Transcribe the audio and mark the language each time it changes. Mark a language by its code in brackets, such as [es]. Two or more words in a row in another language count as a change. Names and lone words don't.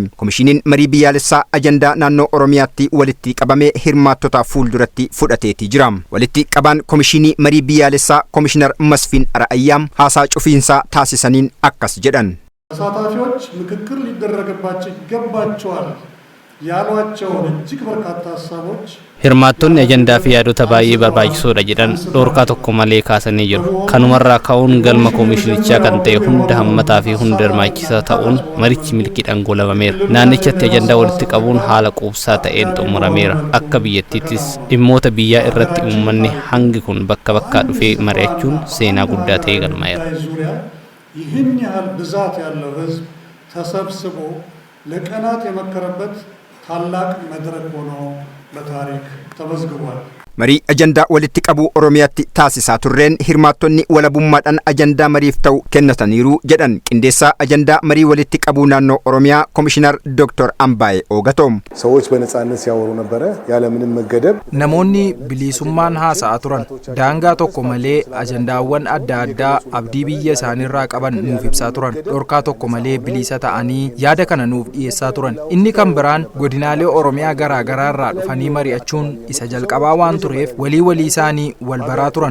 [om] Komishiniin marii biyyaalessaa ajandaa naannoo Oromiyaatti walitti qabamee hirmaattota fuulduratti fudhateeti jira. Walitti qabaan komishinii marii biyyaalessaa Komishinar Masfiin Ara'ayyaam haasaa cufiinsaa taasisaniin akkas jedhan. [am] ተሳታፊዎች ምክክር ሊደረግባቸው ይገባቸዋል ያሏቸውን እጅግ በርካታ ሀሳቦች [om] hirmaattonni ajandaa fi yaadota baay'ee barbaachisoodha jedhan dhorkaa tokko malee kaasanii jiru. Kanumarraa ka'uun galma komishinichaa kan ta'e hunda hammataa fi hunda hirmaachisaa ta'uun marichi milkiidhaan goolabameera. Naannichatti ajandaa walitti qabuun haala quubsaa ta'een xumurameera. Akka biyyattiittis dhimmoota biyyaa irratti uummanni hangi kun bakka bakkaa dhufee mari'achuun seenaa guddaa ta'ee galmaa'eera. [am] ይህን ያህል ብዛት ያለው ህዝብ ተሰብስቦ ለቀናት የመከረበት ታላቅ መድረክ ሆኖ በታሪክ ተመዝግቧል። [om] marii ajandaa walitti qabu Oromiyaatti taasisaa turreen hirmaattonni walabummaadhaan ajandaa mariif ta'u kennataniiru jedhan qindeessaa ajandaa marii walitti qabu naannoo Oromiyaa Komishinar Dr. Ambaye Ogatom. [am] ሰዎች በነጻነት ሲያወሩ ነበረ ያለምንም መገደብ [om] namoonni bilisummaan haasa'aa turan daangaa tokko malee ajandaawwan adda addaa abdii biyya isaaniirraa qaban nuuf ibsaa turan dhorkaa tokko malee bilisa ta'anii yaada kana nuuf dhiyeessaa turan. Inni kan biraan godinaalee Oromiyaa garaa garaarraa dhufanii mari'achuun isa jalqabaa waan tureef walii isaanii wal baraa turan.